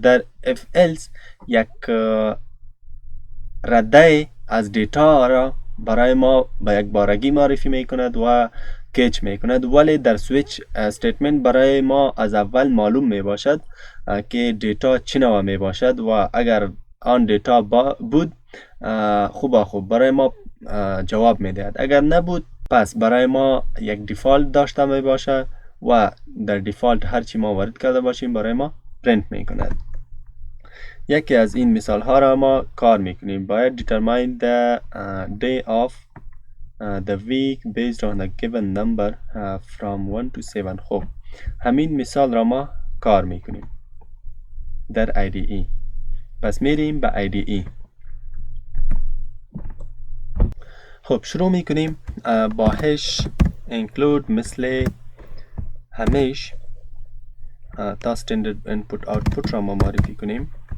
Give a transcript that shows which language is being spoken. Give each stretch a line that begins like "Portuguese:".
Persian: در else یک رده از دیتا را برای ما به یک بارگی معرفی میکند و کیچ میکند، ولی در سویچ استیتمنت برای ما از اول معلوم می باشد که دیتا چه نوع می باشد و اگر آن دیتا بود خوب برای ما جواب می دهد، اگر نبود پس برای ما یک دیفالت داشته می باشد و در دیفالت هرچی ما وارد کرده باشیم برای ما پرینت می کند. یکی از این مثال ها را ما کار میکنیم.
English: باید determine the day of the week based on a given number from 1 to 7.
Persian: خب همین مثال را ما کار میکنیم در IDE. پس میریم به IDE. خب شروع میکنیم با هش include مثل همیش تا standard input output را ما معرفی کنیم.